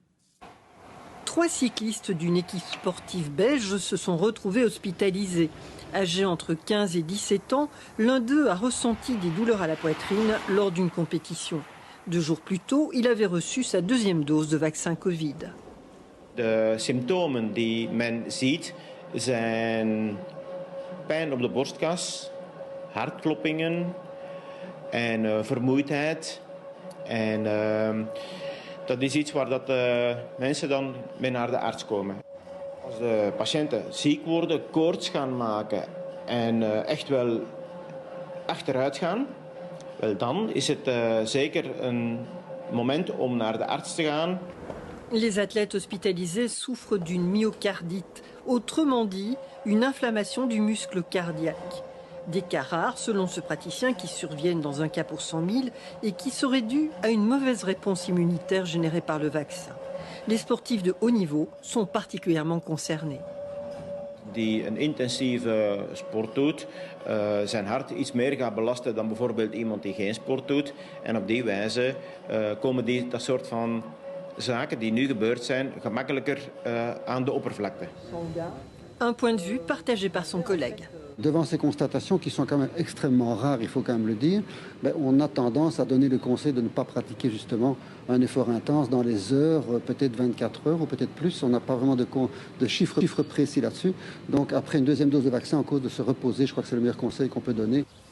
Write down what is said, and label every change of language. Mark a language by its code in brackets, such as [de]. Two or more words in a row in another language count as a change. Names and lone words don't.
[fr] 3 cyclistes d'une équipe sportive belge se sont retrouvés hospitalisés. Âgés entre 15 et 17 ans, l'un d'eux a ressenti des douleurs à la poitrine lors d'une compétition. 2 jours plus tôt, il avait reçu sa 2e dose de vaccin Covid. [nl] De symptomen die men ziet zijn pijn op de borstkas, hartkloppingen en vermoeidheid. En dat is iets waar mensen dan mee naar de arts komen. Als de patiënten ziek worden, koorts gaan maken en echt wel achteruit gaan, wel dan is het zeker een moment om naar de arts te gaan. [fr] Les athlètes hospitalisés souffrent d'une myocardite, autrement dit une inflammation du muscle cardiaque. Des cas rares, selon ce praticien, qui surviennent dans un cas pour 100 000 et qui seraient dus à une mauvaise réponse immunitaire générée par le vaccin. Les sportifs de haut niveau sont particulièrement concernés. [nl] Die een intensieve sport doet, zijn hart iets meer gaat belasten dan bijvoorbeeld iemand die geen sport doet. En op die wijze komen dat soort van zaken die nu gebeurd zijn gemakkelijker aan de oppervlakte. [fr] Un point de vue partagé par son collègue. Devant ces constatations qui sont quand même extrêmement rares, il faut quand même le dire, on a tendance à donner le conseil de ne pas pratiquer justement un effort intense dans les heures, peut-être 24 heures ou peut-être plus. On n'a pas vraiment de chiffres précis là-dessus. Donc après une 2e dose de vaccin, en cause de se reposer, je crois que c'est le meilleur conseil qu'on peut donner.